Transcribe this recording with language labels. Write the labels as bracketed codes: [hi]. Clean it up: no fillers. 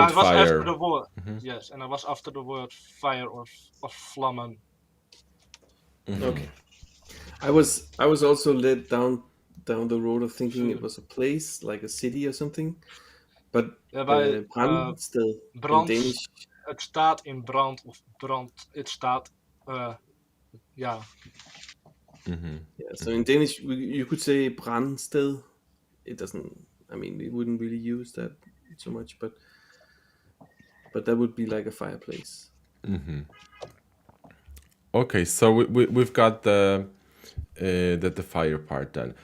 [en] I was after fire. the word. Yes, and I was after the word fire or vlammen. Okay. I was also led down the road of thinking it was a place like a city or something, but [nl] Bij [da] brandsted in [nl] brand, [en] Danish. [nl] het staat in brand of brand. Het staat, ja, [en] Yeah, so in Danish you could say brandsted. It doesn't. I mean, we wouldn't really use that so much, but that would be like a fireplace. Okay, so we've got the fire part done.